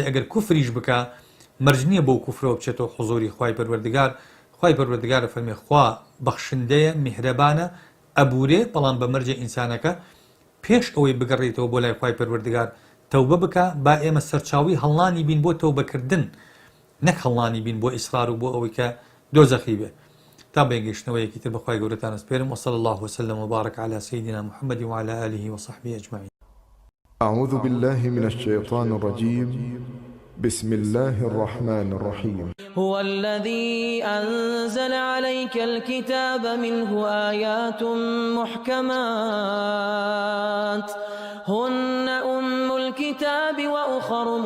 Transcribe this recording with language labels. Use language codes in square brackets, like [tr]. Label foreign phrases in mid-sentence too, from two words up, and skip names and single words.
[ckb] ئەگەر کوفریش بکە مەرج نییە بەو کوفرەوە بچێتەوە حوزوری خوای پەروەردگار خوای پەروەردگارە فەرمێ خوا بەخشندەیە میهرەبانە ئەبورێ بەڵام بە مەرجە ئینسانەکە پێش ئەوەی بگەڕێتەوە بۆ لای خوای پەروەردگار تەوبە بکە با ئێمە سەرچاوی هەڵانی بین بۆ تەوبەکردن نەک هەڵانی بین بۆ ئیسرار و بۆ ئەوەی کە دۆزەخی بێ تا بەگەشتنەوەیەکی تر بەخوای گەورەتان ئەسپێرم [ar] وصلى الله وسلم وبارك على سيدنا محمد وعلى آله وصحبه أجمعين أعوذ بالله من الشيطان الرجيم بسم الله الرحمن الرحيم هو الذي أنزل عليك الكتاب منه آيات محكمات هن أم الكتاب وأخر